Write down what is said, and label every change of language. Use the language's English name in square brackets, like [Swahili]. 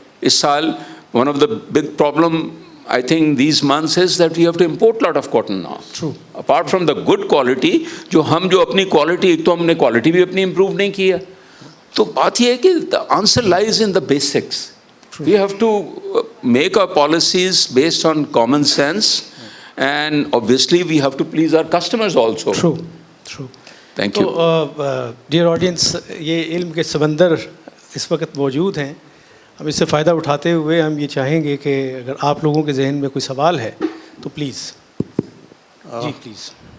[Urdu] اس سال [English] One of the big problem I think these months is that we have to import lot of cotton now. True. Apart from the good quality, [Urdu] جو اپنی quality, ایک تو ہم نے quality بھی اپنی improve نہیں کی ہے. تو بات یہ ہے کہ [English] the answer lies in the basics. True. We have to make our policies based on common sense, and obviously we have to please our customers also. True. True. Thank you. [Urdu] تو dear audience, یہ علم کے سمندر اس وقت موجود ہیں. ہم اس سے فائدہ اٹھاتے ہوئے ہم یہ چاہیں گے کہ اگر آپ لوگوں کے ذہن میں کوئی سوال ہے تو پلیز جی پلیز.